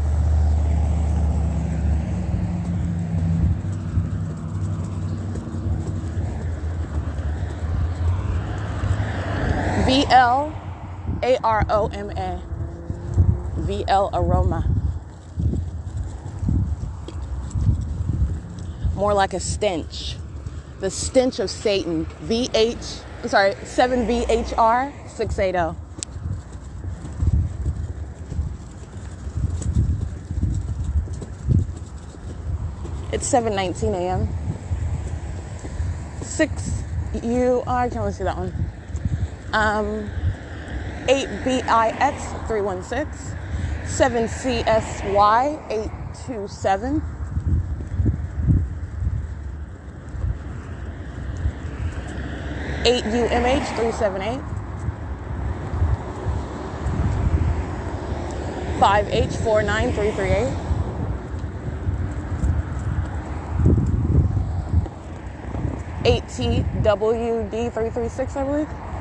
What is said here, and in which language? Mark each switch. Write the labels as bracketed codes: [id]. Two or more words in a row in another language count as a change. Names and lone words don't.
[en] VL AROMA, VL Aroma, more like a stench, the stench of Satan, 7VHR 680. It's 7:19 a.m. 6U, I can't really see that one. 8BIX 316, 7CSY 827, 8UMH 378, 5H49338, 8TWD336, I believe.